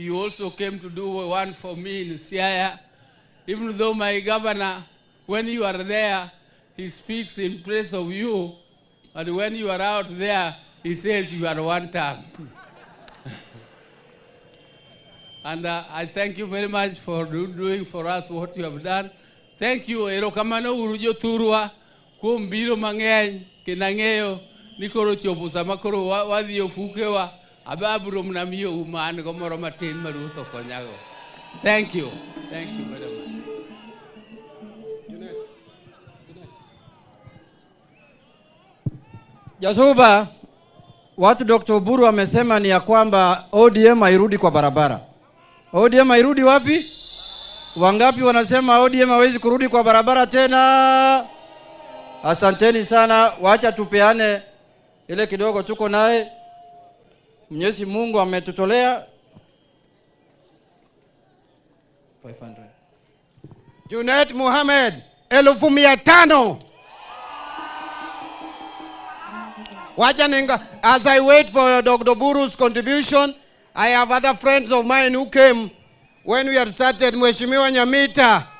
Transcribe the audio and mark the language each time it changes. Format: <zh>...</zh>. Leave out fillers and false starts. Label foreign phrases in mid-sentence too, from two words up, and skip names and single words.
<en>You also came to do one for me in Siaya. Even though my governor, when you are there, he speaks in praise of you, and when you are out there, he says you are one term. And I thank you very much for doing for us what you have done. Thank you.</en> <luo>Erokamano urujo turwa kumbiro mang'eny kinang'eyo nikoro chopo sama koro wadhi ofukewa ababuro mnamiyo uman gomoro matin maruto konyago.</luo> <en>Thank you. Thank you very much.</en> <sw>Jasuba, watu Dr. Oburu amesema ni ya kwamba ODM hairudi kwa barabara. ODM hairudi wapi? Wangapi wanasema ODM hawezi kurudi kwa barabara tena? Asanteni sana, wacha tupeane ile kidogo tuko naye. Mwenyezi Mungu ametutolea 500. Junet Mohamed 1500. Wacha ninga,</sw> <en>as I wait for Dr. Oburu's contribution, I have other friends of mine who came when we had started.</en> <sw>Mheshimiwa Nyamita,</sw>